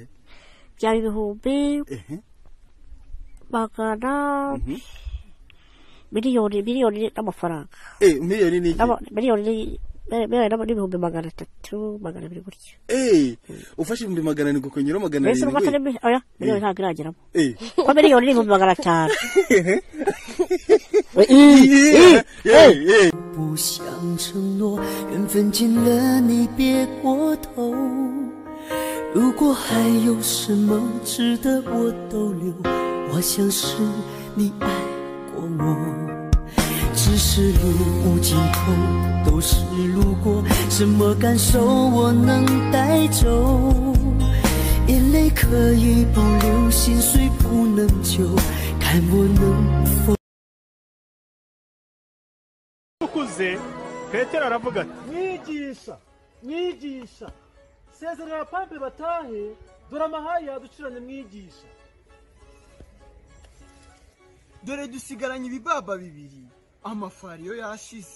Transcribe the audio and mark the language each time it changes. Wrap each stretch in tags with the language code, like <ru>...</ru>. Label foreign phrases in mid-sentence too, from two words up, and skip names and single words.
<rw>byaba ibihumbi bagana miliyoni n'amafaranga miliyoni ni miliyoni n'ibihumbi 300 200 gutyo ufashe ibihumbi 200 gukonyera 200 oya miliyoni ntabwo irageramo ko miliyoni n'ibihumbi 500</rw> <zh>不想承诺，缘分尽了你别过头。如果还有什么值得我逗留，我想是你爱过我。只是路无尽头，都是路过，什么感受我能带走？眼泪可以不流，心碎不能救，看我能否。</zh> <rw>Petero aravuga ati mwigisha sezerera pampe batahe dore amahayi yaduciranye mwigisha dore dusigaranye ibibaba bibiri amafariyo yashize</rw>